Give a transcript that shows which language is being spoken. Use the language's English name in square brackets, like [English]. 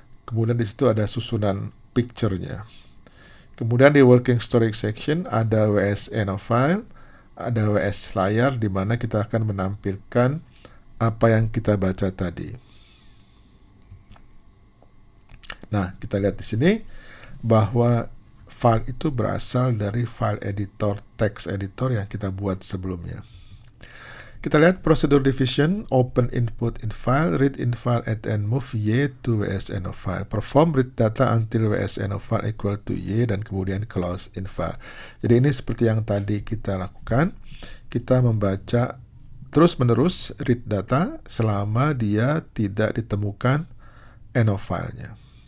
[Indonesian] Kemudian di situ ada susunan picture-nya. Kemudian di working storage section ada WS end of file, ada WS layar di mana kita akan menampilkan apa yang kita baca tadi. Nah, kita lihat di sini bahwa file itu berasal dari file editor, text editor yang kita buat sebelumnya. Kita lihat [English] prosedur division, open input in file, read in file and move y to WS end of file. Perform read data until WS end of file equal to y, [Indonesian] dan kemudian [English] close in file. [Indonesian] Jadi ini seperti yang tadi kita lakukan. Kita membaca terus-menerus read data selama dia tidak ditemukan end of file-nya.